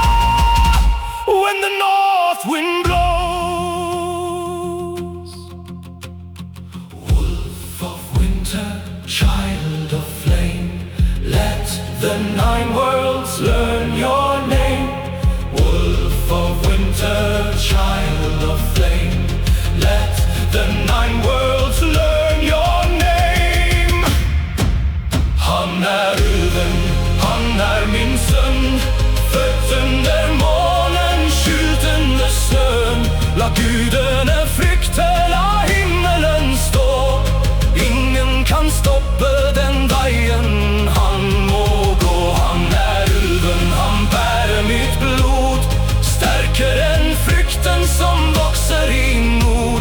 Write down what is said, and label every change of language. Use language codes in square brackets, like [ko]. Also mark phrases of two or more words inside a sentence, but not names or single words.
[en] When the north wind blows, wolf of winter, child of flame, let the 9 worlds learn your name. Wolf of winter, child of flame, let the 9 worlds learn your name. [sv] Han är ulven, han är min sömn, född under månen, kylt under snön. [no] La gudene frykte, la himmelen stå. Ingen kan stoppa den veien han må gå. [sv] Han är ulven, [no] han bærer mitt blod, sterkere enn frykten som vokser i nord.